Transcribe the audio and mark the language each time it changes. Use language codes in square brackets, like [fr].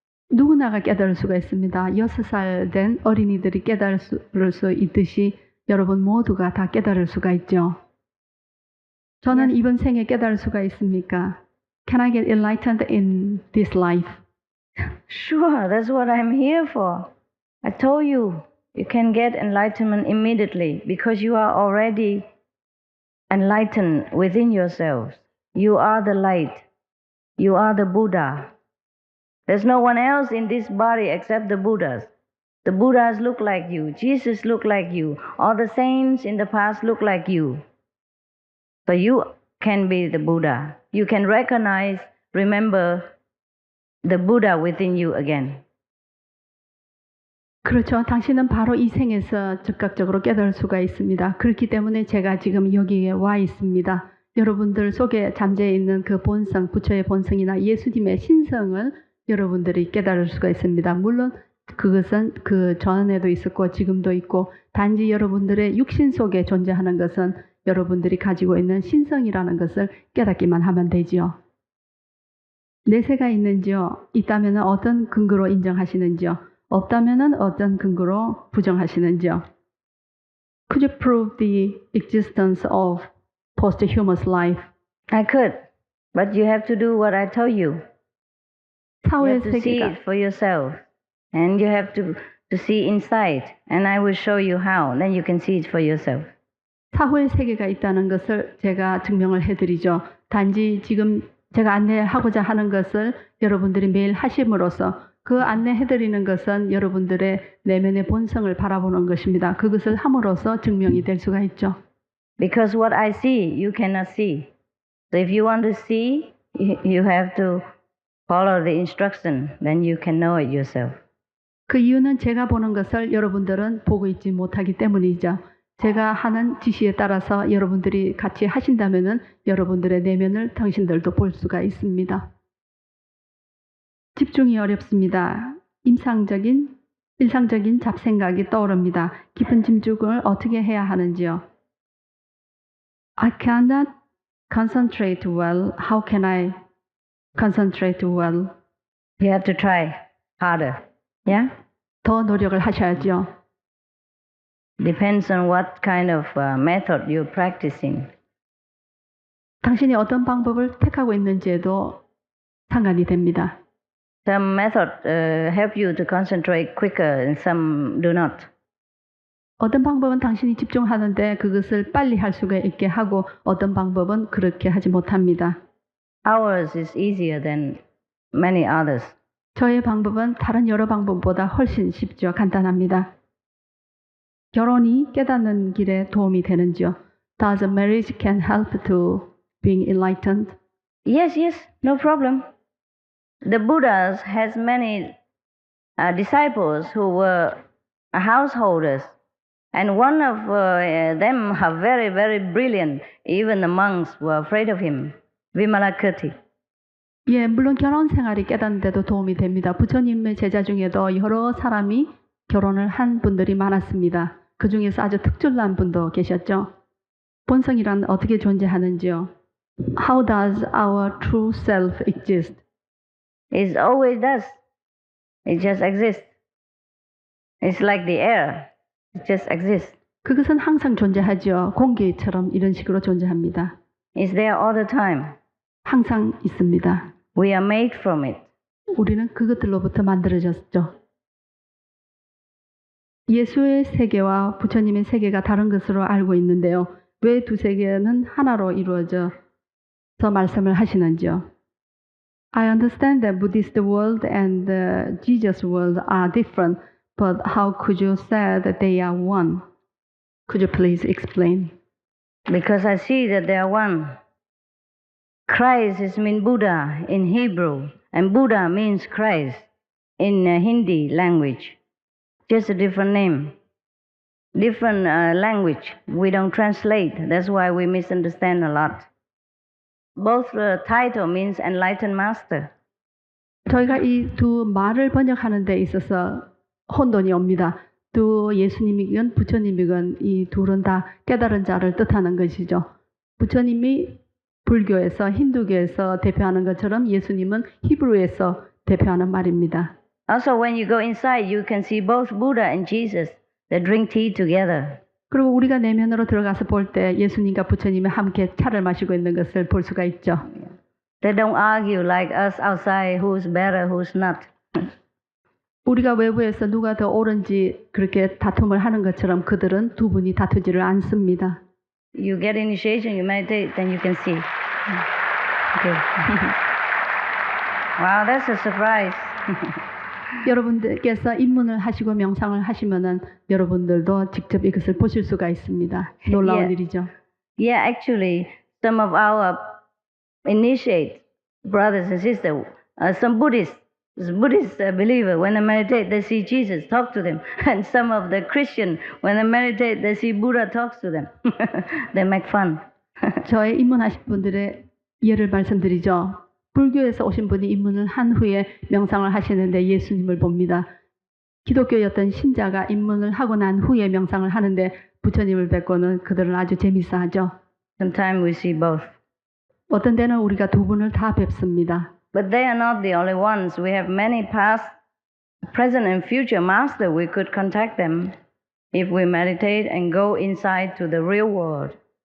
[ko] 누구나가 깨달을 수가 있습니다. 6살 된 어린이들이 깨달을 수 있듯이 여러분 모두가 다 깨달을 수가 있죠. 저는 [en] Yes. [ko] 이번 생에 깨달을 수가 있습니까? [en] Can I get enlightened in this life? Sure, that's what I'm here for. I told you, you can get enlightenment immediately because you are already enlightened within yourselves. You are the light. You are the Buddha. There's no one else in this body except the Buddhas. The Buddhas look like you. Jesus look like you. All the saints in the past look like you. So you can be the Buddha. You can recognize, remember the Buddha within you again. [ko] 그렇죠. 당신은 바로 이 생에서 즉각적으로 깨달을 수가 있습니다. 그렇기 때문에 제가 지금 여기에 와 있습니다. 여러분들 속에 잠재해 있는 그 본성, 부처의 본성이나 예수님의 신성을 여러분들이 깨달을 수가 있습니다. 물론 그것은 그 전에도 있었고 지금도 있고 단지 여러분들의 육신 속에 존재하는 것은 여러분들이 가지고 있는 신성이라는 것을 깨닫기만 하면 되지요. 내세가 있는지요? 있다면 어떤 근거로 인정하시는지요? 없다면 어떤 근거로 부정하시는지요? [en] Could you prove the existence of posthumous life? I could, but you have to do what I told you. You [ko] 사후의 [en] have to see [ko] 세계가 [en] it for yourself. And you have to see inside. And I will show you how. Then you can see it for yourself. [ko] 사후의 세계가 있다는 것을 제가 증명을 해드리죠. 단지 지금 제가 안내하고자 하는 것을 여러분들이 매일 하심으로써 그 안내해드리는 것은 여러분들의 내면의 본성을 바라보는 것입니다. 그것을 함으로써 증명이 될 수가 있죠. [en] Because what I see, you cannot see. So if you want to see, you have to follow the instruction. Then you can know it yourself. [ko] 그 이유는 제가 보는 것을 여러분들은 보고 있지 못하기 때문이죠. 제가 하는 지시에 따라서 여러분들이 같이 하신다면은 여러분들의 내면을 당신들도 볼 수가 있습니다. 집중이 어렵습니다. 일상적인 잡생각이 떠오릅니다. 깊은 집중을 어떻게 해야 하는지요? [en] I cannot concentrate well. How can I concentrate well? You have to try harder. Yeah? [ko] 더 노력을 하셔야죠. [en] Depends on what kind of method you're practicing. [ko] 당신이 어떤 방법을 택하고 있는지에도 상관이 됩니다. [en] Some method help you to concentrate quicker and some do not. [ko] 어떤 방법은 당신이 집중하는데 그것을 빨리 할 수가 있게 하고 어떤 방법은 그렇게 하지 못합니다. [en] Ours is easier than many others. [ko] 저의 방법은 다른 여러 방법보다 훨씬 쉽죠. 간단합니다. 결혼이 깨닫는 길에 도움이 되는지요? [en] Does marriage can help to being enlightened? Yes, no problem. The Buddhas has many disciples who were householders. And one of them are very, very brilliant. Even the monks were afraid of him. Vimalakirti. [ko] 예, 물론 결혼 생활이 깨닫는 데도 도움이 됩니다. 부처님의 제자 중에도 여러 사람이 결혼을 한 분들이 많았습니다. 그 중에서 아주 특출난 분도 계셨죠. 본성이란 어떻게 존재하는지요? [en] How does our true self exist? It always does. It just exists. It's like the air. It just exists. [ko] 그것은 항상 존재하죠. 공기처럼 이런 식으로 존재합니다. [en] It's there all the time. [ko] 항상 있습니다. [en] We are made from it. [ko] 우리는 그것들로부터 만들어졌죠. 예수의 세계와 부처님의 세계가 다른 것으로 알고 있는데요. 왜 두 세계는 하나로 이루어져서 말씀을 하시는지요? [en] I understand that Buddhist world and the Jesus world are different, but how could you say that they are one? Could you please explain? Because I see that they are one. Christ is mean Buddha in Hebrew, and Buddha means Christ in Hindi language. Just a different name. Different language. We don't translate. That's why we misunderstand a lot. Both title means enlightened master. [ko] 저희가 이 두 말을 번역하는 데 있어서 혼돈이 옵니다. 또 예수님이건 부처님이건 이 둘은 다 깨달은 자를 뜻하는 것이죠. 부처님이 불교에서 힌두교에서 대표하는 것처럼 예수님은 히브리에서 대표하는 말입니다. [en] Also, when you go inside, you can see both Buddha and Jesus. They drink tea together. [ko] 그리고 우리가 내면으로 들어가서 볼 때 예수님과 부처님이 함께 차를 마시고 있는 것을 볼 수가 있죠. [en] They don't argue like us outside, who's better, who's not. [ko] 우리가 외부에서 누가 더 옳은지 그렇게 다툼을 하는 것처럼 그들은 두 분이 다투지를 않습니다. [en] You get initiation, you meditate, then you can see. Okay. Wow, that's a surprise. [ko] 여러분들께서 입문을 하시고 명상을 하시면은 여러분들도 직접 이것을 보실 수가 있습니다. 놀라운 [en] Yeah. [ko] 일이죠. [en] Yeah, actually, some of our initiate brothers and sisters, some Buddhist believer, when they meditate, they see Jesus talk to them, and some of the Christian, when they meditate, they see Buddha talks to them. They make fun. [ko] 저의 입문하신 분들의 예를 말씀드리죠. 불교에서 오신 분이 입문을 한 후에 명상을 하시는데 예수님을 봅니다. 기독교였던 신자가 입문을 하고 난 후에 명상을 하는데 부처님을 뵙고는 그들은 아주 재밌어하죠. [en] Sometimes we see both. [ko] 어떤 때는 우리가 두 분을 다 뵙습니다. [en] But they are not the only ones. We have many past, present, and future masters. We could contact them if we meditate and go inside to the real world.